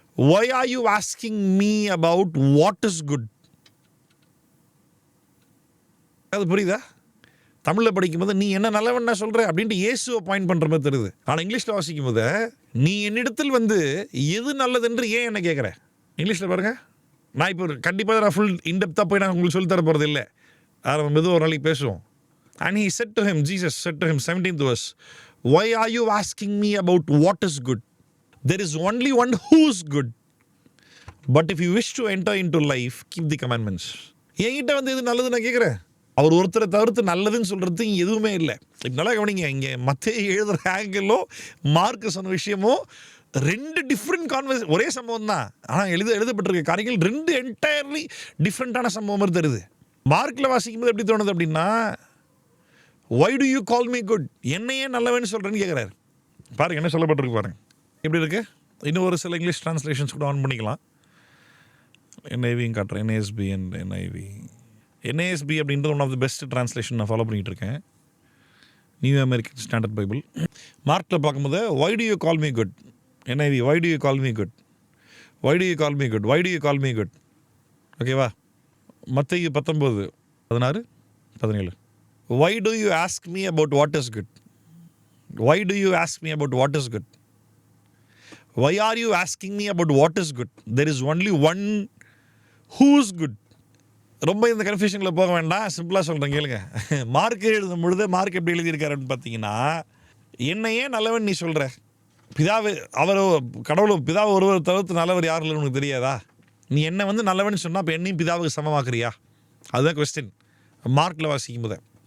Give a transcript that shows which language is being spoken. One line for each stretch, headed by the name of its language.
English: Why are you asking me about what is good?
Tamil: அது புரியுதா? தமிழில் படிக்கும்போது நீ என்ன நல்லவன்னா சொல்கிற அப்படின்ட்டு இயேசுவை பாயிண்ட் பண்ணுற மாதிரி தெரியுது. ஆனால் இங்கிலீஷில் வாசிக்கும் போது, நீ என்னிடத்தில் வந்து எது நல்லதென்று ஏன் என்ன கேட்குற? இங்கிலீஷில் பாருங்கள். நான் இப்போ கண்டிப்பாக நான் ஃபுல் இன்டெப்த்தாக போய் நான் உங்களுக்கு சொல்லித்தர போகிறது இல்லை, அதை மெதுவாக ஒரு நாளைக்கு பேசுவோம்.
English: And he said to him, Jesus said to him, 17th verse, why are you asking me about what is good? There is only one who is good. But if you wish to enter into life, keep the commandments.
Tamil: என்கிட்ட வந்து எது நல்லது நான் கேட்குறேன். அவர் ஒருத்தரை தவிர்த்து நல்லதுன்னு சொல்கிறது எதுவுமே இல்லை. இப்போ நல்லா கவனிங்க, இங்கே மத்தேயு எழுதுகிற ஆங்கிளோ மார்க் சொன்ன விஷயமோ 2 டிஃப்ரெண்ட் கான்வர்சேஷன், ஒரே சம்பவம் தான், ஆனால் எழுதப்பட்டிருக்க காரியங்கள் 2 என்டையர்லி டிஃப்ரெண்ட்டான சம்பவம் மாதிரி தருது. மார்க்கில் வாசிக்கும் போது எப்படி தோணுது அப்படின்னா,
English: why do you call me good?
Tamil: என்னையே நல்லவன்னு சொல்கிறேன்னு கேட்குறாரு. பாருங்க என்ன சொல்லப்பட்டிருக்கு பாருங்க, எப்படி இருக்கு. இன்னும் ஒரு சில இங்கிலீஷ் ட்ரான்ஸ்லேஷன்ஸ் கூட ஆன் பண்ணிக்கலாம். என்ஐவியும் காட்டுறேன், என்ஏஎஸ்பி அண்ட் என்ஐவி. என்ஏஎஸ்பி அப்படின்றது one of the best translation நான் ஃபாலோ பண்ணிகிட்டு இருக்கேன், நியூ அமெரிக்கன் ஸ்டாண்டர்ட் பைபிள். மார்க்கில் பார்க்கும்போது
English: why do you call me good, NIV why do you call me good, why do you call me good, why do you call me good,
Tamil: ஓகேவா.
English: மத்தேயு 19:16-17 why do you ask me about what is good, why do you ask me about what is good, why are you asking me about what is good, there is only one who's good.
Tamil: ரொம்ப இந்த கன்ஃபியூஷனில் போக வேண்டாம், சிம்பிளாக சொல்கிறேன் கேளுங்க. Mark எழுதும் பொழுது mark எப்படி எழுதியிருக்காருன்னு பார்த்தீங்கன்னா, என்னையே நல்லவன் நீ சொல்கிற, பிதாவு அவர் கடவுள் பிதாவை ஒருவர் தவிர்த்து நல்லவர் யாரும் இல்லைன்னு உனக்கு தெரியாதா, நீ என்ன வந்து நல்லவன் சொன்னால் அப்போ என்னையும் பிதாவுக்கு சமமாக்குறியா, அதுதான் கொஸ்டின் மார்க்கில் வாசிக்கும் போது.